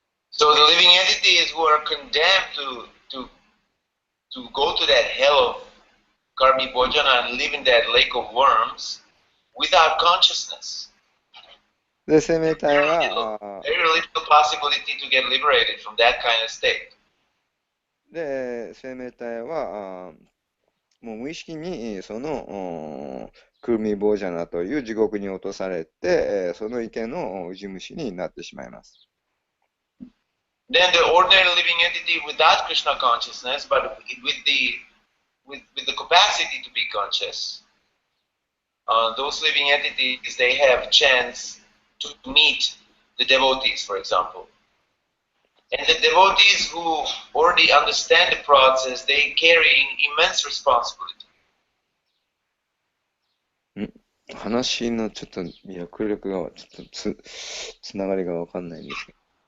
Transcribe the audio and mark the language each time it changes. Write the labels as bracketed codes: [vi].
[en] So the living entities who are condemned to go to that hell of Karmi Bhojana and live in that lake of worms without consciousness. [ja] で、生命体は [en] very little possibility to get liberated from that kind of state. [ja] で、生命体はもう無意識にそのクルミボージャナという地獄に落とされて、その池のウジ虫になってしまいます。 [en] Then the ordinary living entity without Krishna consciousness, but with the capacity to be conscious, those living entities, they have chance to meet the devotees, for example. And the devotees who already understand the process, they carry immense responsibility. [ja] 話のちょっと脈力がちょっとつながりがわかんないんですけど。